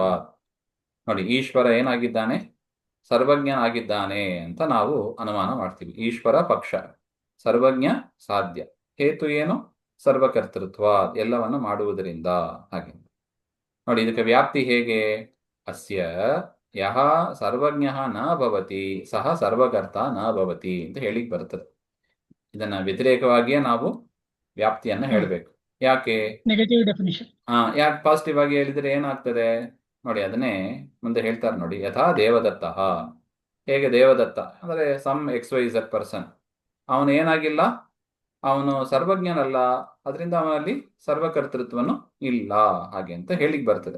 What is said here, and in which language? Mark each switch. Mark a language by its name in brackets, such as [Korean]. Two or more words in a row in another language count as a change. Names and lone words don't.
[Kannada] ನೋಡಿ, ಈಶ್ವರ ಏನಾಗಿದ್ದಾನೆ? ಸರ್ವಜ್ಞನಾಗಿದ್ದಾನೆ ಅಂತ ನಾವು ಅನುಮಾನ ಮಾಡ್ತೀವಿ. ಈಶ್ವರ ಪಕ್ಷ, ಸರ್ವಜ್ಞ ಸಾಧ್ಯ, ಹೇತು ಏನು? ಸರ್ವಕರ್ತೃತ್ವ, ಎಲ್ಲವನ್ನು ಮಾಡುವುದರಿಂದ. ಹಾಗೆ ನೋಡಿ, ಇದಕ್ಕೆ ವ್ಯಾಪ್ತಿ ಹೇಗೆ? [Sanskrit] ಅಸ್ಯ ಯಹ ಸರ್ವಜ್ಞ ನ ಭವತಿ ಸಹ ಸರ್ವಕರ್ತ ನ ಭವತಿ [Kannada] ಅಂತ ಹೇಳಿಕ್ ಬರ್ತದೆ. ಇದನ್ನ ವ್ಯತಿರೇಕವಾಗಿಯೇ ನಾವು ವ್ಯಾಪ್ತಿಯನ್ನ ಹೇಳಬೇಕು. ಯಾಕೆ [English] negative definition? [Kannada] ಯಾಕೆ ಪಾಸಿಟಿವ್ ಆಗಿ ಹೇಳಿದ್ರೆ ಏನಾಗ್ತದೆ ನೋಡಿ, ಅದನ್ನೇ ಮುಂದೆ ಹೇಳ್ತಾರೆ ನೋಡಿ. [Sanskrit] ಯಥಾ ದೇವದತ್ತ, [Kannada] ಹೇಗೆ ದೇವದತ್ತ ಅಂದ್ರೆ [English] some XYZ person, [Kannada] ಅವನು ಏನಾಗಿಲ್ಲ, ಅವನು ಸರ್ವಜ್ಞನಲ್ಲ, ಅದರಿಂದ ಅವನಲ್ಲಿ ಸರ್ವಕರ್ತೃತ್ವನು ಇಲ್ಲ ಹಾಗೆ ಅಂತ ಹೇಳಿಕ್ ಬರ್ತದೆ.